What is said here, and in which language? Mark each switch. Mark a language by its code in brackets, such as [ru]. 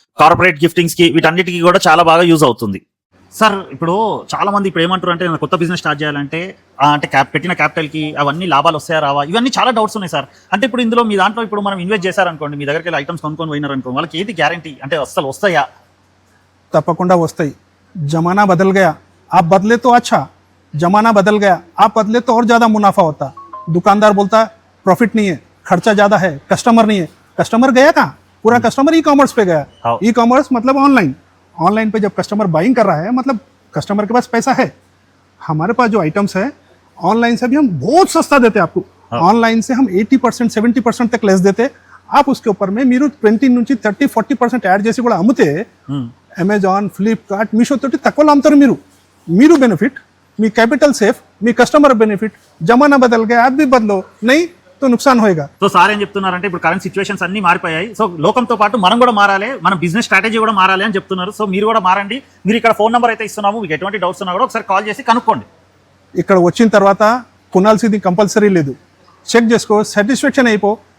[te] Corporate గిఫ్టింగ్స్ కి వీటన్నిటికీ కూడా చాలా బాగా యూజ్ అవుతుంది. సార్ ఇప్పుడు చాలా మంది ఇప్పుడు ఏమంటారు అంటే కొత్త బిజినెస్ స్టార్ట్ చేయాలంటే అంటే పెట్టిన క్యాపిటల్ కి అవన్నీ లాభాలు వస్తాయా రావా, ఇవన్నీ చాలా డౌట్స్ ఉన్నాయి సార్. అంటే ఇప్పుడు ఇందులో మీ దాంట్లో ఇప్పుడు మనం ఇన్వెస్ట్ చేశారనుకోండి, మీ దగ్గరికి వెళ్ళి ఐటమ్స్ కొనుక్కొని పోయినారనుకోండి, వాళ్ళకి ఏది గ్యారంటీ అంటే అసలు వస్తాయా? తప్పకుండా వస్తాయి. [hi] జమానా బదల్ గయా, आप बदले तो अच्छा, जमाना बदल गया, आप बदले तो और ज्यादा मुनाफा होता. दुकानदार बोलता प्रॉफिट नहीं है, खर्चा ज्यादा है, कस्टमर नहीं है. कस्टमर गया कहाँ? पूरा कस्टमर ई कॉमर्स पे गया. ई कॉमर्स मतलब ऑनलाइन पे जब कस्टमर बाइंग कर रहा है मतलब कस्टमर के पास पैसा है. हमारे पास जो आइटम्स है ऑनलाइन से भी हम बहुत सस्ता देते हैं आपको. ऑनलाइन से हम 80%, 70% तक लेस देते. आप उसके ऊपर में [te] మీరు 20 నుంచి 30-40% యాడ్ చేసి కూడా అమ్మితే అమెజాన్, ఫ్లిప్కార్ట్, మీషో తోటి తక్కువలో అమ్ముతారు. మీరు బెనిఫిట్, మీ कैपिटल सेफ, మీ కస్టమర్ బెనిఫిట్. [hi] జమానా బదల్ గయా, आप भी बदलो नहीं तो नुकसान होएगा. [te] సో సార్ ఏం చెప్తున్నారంటే ఇప్పుడు కరెంట్ సిచ్యువేషన్స్ అన్ని మారిపోయాయి. సో లోకంతో పాటు మనం కూడా మారాలి, మన బిజినెస్ స్ట్రాటజీ కూడా మారాలి అని చెప్తున్నారు. సో మీరు కూడా మారండి. మీరు ఇక్కడ ఫోన్ నెంబర్ అయితే ఇస్తున్నాము, మీకు ఎటువంటి డౌట్స్ ఉన్నా కూడా ఒకసారి కాల్ చేసి కనుక్కోండి. ఇక్కడ వచ్చిన తర్వాత కొనాల్సింది కంపల్సరీ లేదు. చెక్ చేసుకో, సాటిస్ఫాక్షన్ అయిపో.